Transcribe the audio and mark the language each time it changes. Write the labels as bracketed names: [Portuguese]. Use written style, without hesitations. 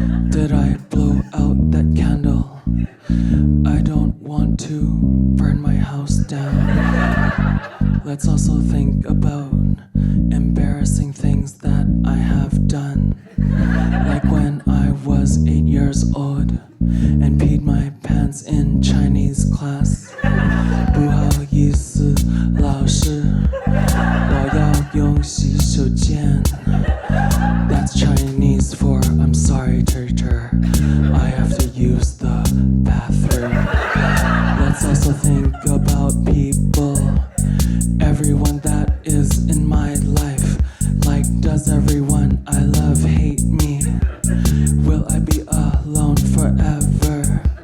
[English] Did I blow out that candle? I don't want to burn my house down. Let's also think about embarrassing things that I have done. Like when I was 8 years old and peed my pants in Chinese class. [Chinese] 不好意思，老师，我要用洗手间。 [English] That's Chinese for I'm sorry, teacher. I have to use the bathroom. Let's also think about people, everyone that is in my life. Like, does everyone I love hate me? Will I be alone forever?